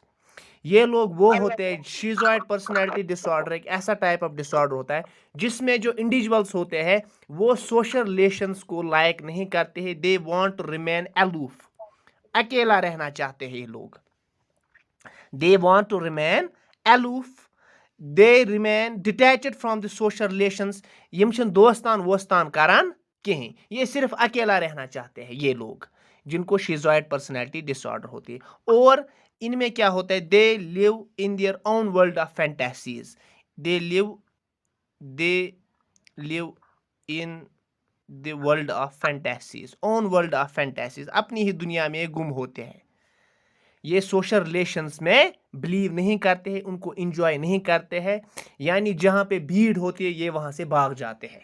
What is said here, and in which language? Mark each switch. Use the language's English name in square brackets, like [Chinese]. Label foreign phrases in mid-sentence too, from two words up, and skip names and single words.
[Hindi] ये लोग वो होते हैं, [English] schizoid personality disorder [Hindi] एक ऐसा [English] type of disorder [Hindi] होता है जिसमें जो इंडिविजुअल्स होते हैं वो [English] social relations [Hindi] को लाइक नहीं करते हैं, [English] they want to remain aloof, [Hindi] अकेला रहना चाहते हैं ये लोग, [English] they want to remain aloof, they remain detached from the social relations, [Kashmiri] यम छन दोस्तान वोस्तान करान कहीं, [Hindi] ये सिर्फ अकेला रहना चाहते हैं ये लोग जिनको [English] schizoid personality disorder [Hindi] होती है। और इनमें क्या होता है, [English] they live in their own world of fantasies, they live in the world of fantasies, own world of fantasies, [Hindi] अपनी ही दुनिया में गुम होते हैं, ये [English] social relations [Hindi] में बिलीव नहीं करते हैं, उनको इंजॉय नहीं करते हैं, यानी जहां पे भीड़ होती है ये वहां से भाग जाते हैं।